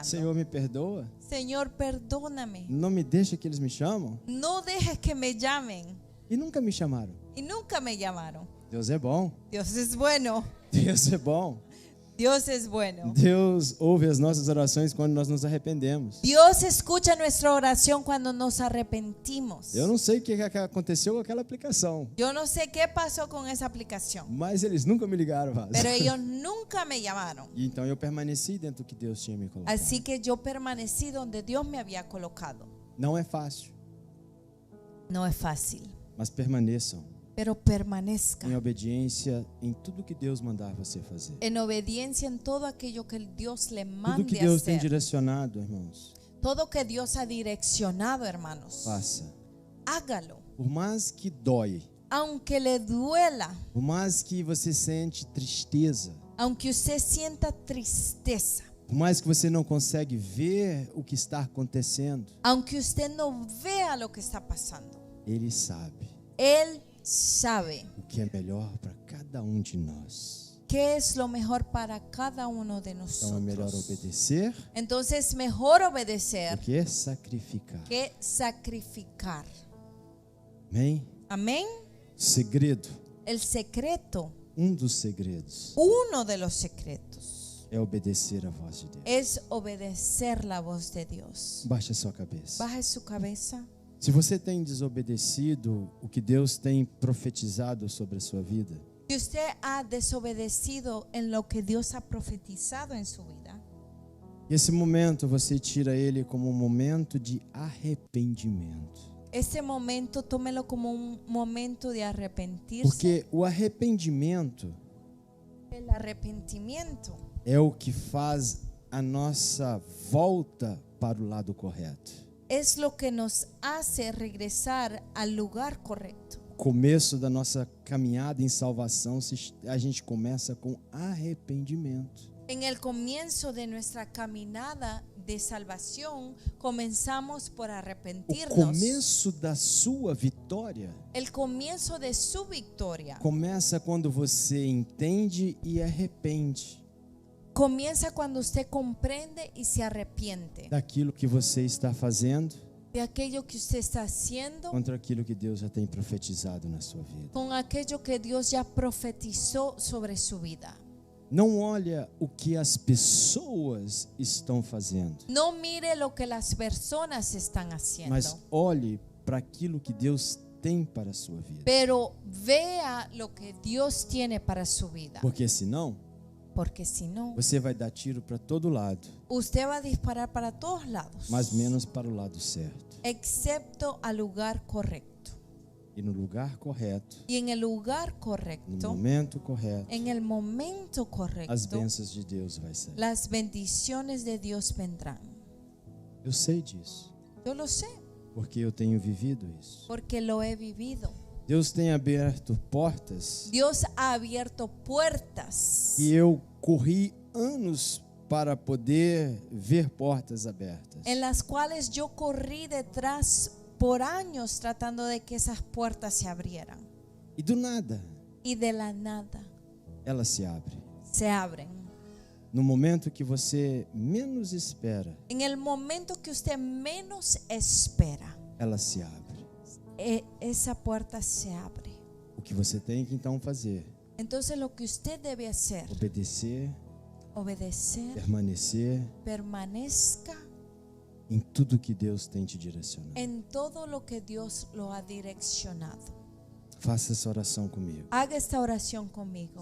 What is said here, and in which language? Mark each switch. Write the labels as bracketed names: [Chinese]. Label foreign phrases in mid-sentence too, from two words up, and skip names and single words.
[Portuguese] Senhor, me perdoa. [Spanish] Señor, perdóname. [Portuguese] Não me deixa que eles me chamam. [Spanish] No dejes que me llamen. [Portuguese] E nunca me chamaram. [Spanish] Y nunca me llamaron. [Portuguese] Deus é bom. [Spanish] Dios es bueno. [Portuguese] Deus é bom. [Spanish] Dios es bueno. [Portuguese] Deus ouve as nossas orações quando nós nos arrependemos. [Spanish] Dios escucha nuestra oración cuando nos arrepentimos. [Portuguese] Eu não sei o que aconteceu com aquela aplicação, [Spanish] Yo no sé qué pasó con esa aplicación, [Portuguese] mas eles nunca me ligaram, Vaz. [Spanish] pero ellos nunca me llamaron. [Portuguese] E então eu permaneci dentro do que Deus tinha me colocado. [Spanish] Así que yo permanecí donde Dios me había colocado. [Portuguese] Não é fácil, [Spanish] No es fácil, [Portuguese] mas permaneçam [Spanish] pero permanezca [Portuguese] em obediência em tudo que Deus mandar você fazer. [Spanish] en obediencia en todo aquello que Dios le [Portuguese] Tudo que [Spanish] mande [Portuguese] Deus tem [Spanish] hacer. [Portuguese] direcionado, irmãos, [Spanish] Todo que Dios ha direccionado, hermanos, [Portuguese] faça. [Spanish] hágalo. [Portuguese] Por mais que dói, [Spanish] Aunque le duela, [Portuguese] por mais que você sente tristeza, [Spanish] aunque usted sienta tristeza, [Portuguese] Por mais que você não consegue ver o que está acontecendo, [Spanish] aunque usted no vea lo que está pasando, [Portuguese] Ele sabe [Spanish] Él sabe [Portuguese] o que é melhor para cada um de nós. [Spanish] qué es lo mejor para cada uno de [Portuguese] Então é melhor [Spanish] nosotros. [Portuguese] obedecer [Spanish] Entonces, mejor obedecer [Portuguese] do que sacrificar. [Spanish] que sacrificar. [Portuguese] Amém? [Spanish] Amén. [Portuguese] Segredo, [Spanish] El secreto, [Portuguese] um dos segredos, [Spanish] uno de los secretos, [Portuguese] é obedecer a voz de Deus. [Spanish] es obedecer la voz de Dios. [Portuguese] Baixe a sua cabeça. [Spanish] Baje su cabeza. [Portuguese] Se você tem desobedecido o que Deus tem profetizado sobre a sua vida, [Spanish] Si usted ha desobedecido en lo que Dios ha profetizado en su vida, [Portuguese] esse momento você tira ele como um momento de arrependimento. [Spanish] este momento tómelo como un momento de arrepentirse. [Portuguese] Porque o arrependimento [Spanish] El arrepentimiento [Portuguese] é o que faz a nossa volta para o lado correto. [Spanish] es lo que nos hace regresar al lugar correcto. [Portuguese] O começo da nossa caminhada em salvação, a gente começa com arrependimento. [Spanish] En el comienzo de nuestra caminada de salvación, comenzamos por [Portuguese] O [Spanish] arrepentirnos. [Portuguese] começo da sua vitória [Spanish] El comienzo de su victoria [Portuguese] começa quando você entende e arrepende [Spanish] comienza cuando usted comprende y se arrepiente [Portuguese] daquilo que você está fazendo [Spanish] de aquello que usted está haciendo [Portuguese] contra aquilo que Deus já tem profetizado na sua vida. [Spanish] con aquello que Dios ya profetizó sobre su vida. [Portuguese] Não olha o que as pessoas estão fazendo, [Spanish] No mire lo que las personas están haciendo, [Portuguese] mas olhe para aquilo que Deus tem para a sua vida. [Spanish] pero vea lo que Dios tiene para su vida, [Portuguese] Porque senão, [Spanish] porque si no, [Portuguese] você vai dar tiro para todo lado, [Spanish] usted va a disparar para todos lados, [Portuguese] mas menos para o lado certo. [Spanish] excepto al lugar correcto. [Portuguese] E no lugar correto, [Spanish] Y en el lugar [Portuguese] no [Spanish] correcto, [Portuguese] momento correto, [Spanish] en el momento [Portuguese] as [Spanish] correcto, [Portuguese] bênçãos de Deus vai sair. [Spanish] las bendiciones de Dios vendrán. [Portuguese] Eu sei disso, [Spanish] Yo lo sé, [Portuguese] porque eu tenho vivido isso. [Spanish] porque lo he vivido. [Portuguese] Deus tem aberto portas [Spanish] Dios ha abierto puertas [Portuguese] e eu corri anos para poder ver portas abertas. [Spanish] en las cuales yo corrí detrás por años tratando de que esas puertas se abrieran. [Portuguese] E do nada, [Spanish] Y de la nada [Portuguese] ela se abre. [Spanish] se abren. [Portuguese] No momento que você menos espera, [Spanish] En el momento que usted menos espera, [Portuguese] ela se abre. [Spanish] esa puerta se abre. [Portuguese] O que você tem que então fazer? [Spanish] Entonces lo que usted debe hacer, [Portuguese] Obedecer, [Spanish] obedecer, [Portuguese] permanecer [Spanish] permanezca [Portuguese] em tudo que Deus tem te direcionado. [Spanish] en todo lo que Dios lo ha direccionado. [Portuguese] Faça essa oração comigo. [Spanish] Haga esta oración conmigo.